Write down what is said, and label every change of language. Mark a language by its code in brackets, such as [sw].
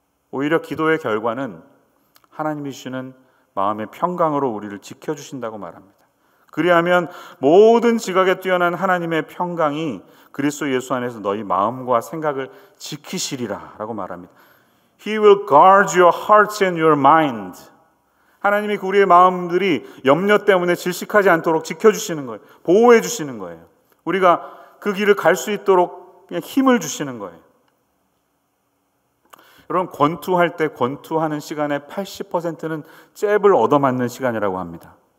[ko] 오히려 기도의 결과는 하나님이 주시는 마음의 평강으로 우리를 지켜주신다고 말합니다. 그리하면 모든 지각에 뛰어난 하나님의 평강이 그리스도 예수 안에서 너희 마음과 생각을 지키시리라 라고 말합니다. [en] He will guard your hearts and your mind. [ko] 하나님이 우리의 마음들이 염려 때문에 질식하지 않도록 지켜주시는 거예요. 보호해 주시는 거예요. 우리가 그 길을 갈 수 있도록 그냥 힘을 주시는 거예요. 여러분, 권투할 때 권투하는 시간의 80%는 잽을 얻어맞는 시간이라고 합니다.